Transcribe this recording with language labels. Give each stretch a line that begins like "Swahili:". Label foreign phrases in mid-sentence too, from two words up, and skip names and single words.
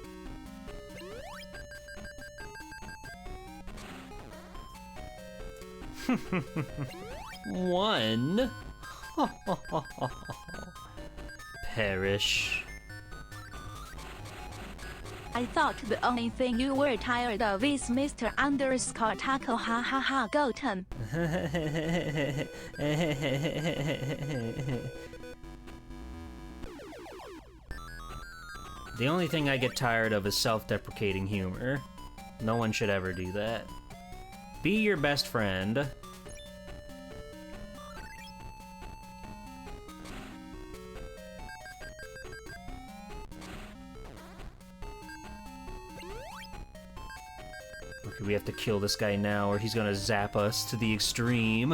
English: One. Perish. I thought the only thing you were tired of is Mr. Underscore Taco ha ha ha Goten. The only thing I get tired of is self-deprecating humor. No one should ever do that. Be your best friend. Okay, we have to kill this guy now or he's gonna zap us to the extreme.